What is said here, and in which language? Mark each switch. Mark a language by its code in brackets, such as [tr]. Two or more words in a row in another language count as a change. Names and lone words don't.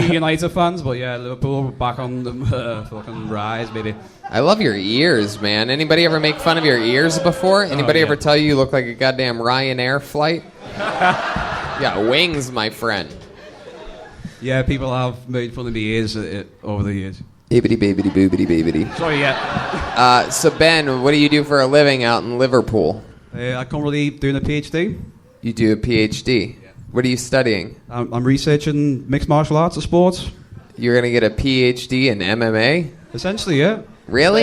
[en] you United fans, but yeah, Liverpool back on the fucking rise, baby. I love your ears, man. Anybody ever make fun of your ears before? Anybody yeah. ever tell you look like a goddamn Ryanair flight? Yeah, wings, my friend. Yeah, people have made fun of the ears over the years. Bibbidi babbidi boobidi babbidi. Sorry, yeah. So Ben, what do you do for a living out in Liverpool? I'm currently doing a PhD. You do a PhD. What are you studying? I'm researching mixed martial arts and sports. You're gonna get a PhD in MMA? Essentially, yeah. Really?